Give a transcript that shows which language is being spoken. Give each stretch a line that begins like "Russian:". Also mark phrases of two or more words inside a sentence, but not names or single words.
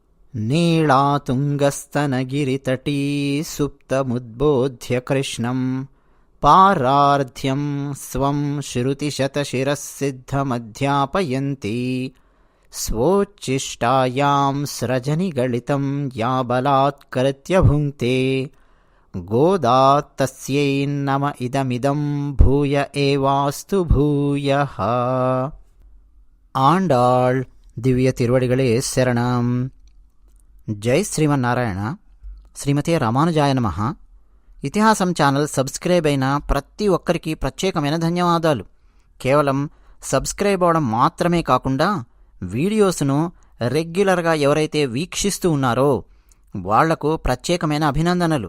Sanskrit: नीलातुङ्गस्तनगिरितटी सुप्तमुद्बोध्य कृष्णं पारार्ध्यं स्वं श्रुतिशतशिरःसिद्धमध्यापयन्ती स्वोच्छिष्टायां स्रजनिगलितं या बलात्कृत्य भुङ्क्ते गोदा तस्यै नम इदमिदं भूय एवास्तु भूयः.
Tamil: ஆண்டாள் திவ்ய திருவடிகளே சரணம்.
Sanskrit: జై శ్రీమన్నారాయణ. శ్రీమతే రామానుజాయ నమః.
Telugu: ఇతిహాసం ఛానల్ సబ్స్క్రైబ్ అయిన ప్రతి ఒక్కరికి ప్రత్యేకమైన ధన్యవాదాలు. కేవలం సబ్స్క్రైబ్ అవడం మాత్రమే కాకుండా వీడియోస్ను రెగ్యులర్గా ఎవరైతే వీక్షిస్తూ ఉన్నారో వాళ్లకు ప్రత్యేకమైన అభినందనలు.